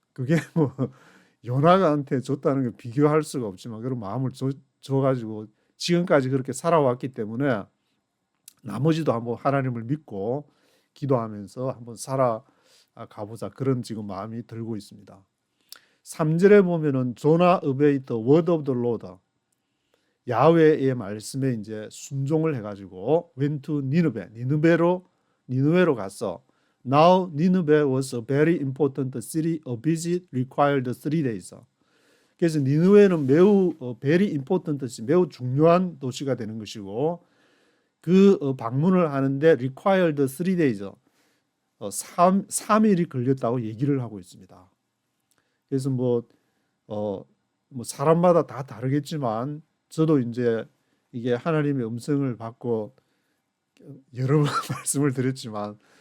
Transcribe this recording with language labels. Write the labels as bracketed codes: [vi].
[ko] 그게 뭐 요나한테 줬다는 게 비교할 수가 없지만 그런 마음을 줘가지고 지금까지 그렇게 살아왔기 때문에 나머지도 한번 하나님을 믿고 기도하면서 한번 살아가보자, 그런 지금 마음이 들고 있습니다. 3절에 보면은 조나 [en] obeyed the word of the Lord, [ko] 야훼의 말씀에 이제 순종을 해가지고 [en] went to [ko] 니느베로 갔어. [en] Now Nineveh was a very important city. A visit required 3 days. [ko] 그래서 니느웨는 매우 [en] very important, [ko] 매우 중요한 도시가 되는 것이고, 그 방문을 하는데 [en] required 3 days, [ko] 3일이 걸렸다고 얘기를 하고 있습니다. 그래서 뭐 사람마다 다 다르겠지만 저도 이제 이게 하나님의 음성을 받고 여러 번 말씀을 드렸지만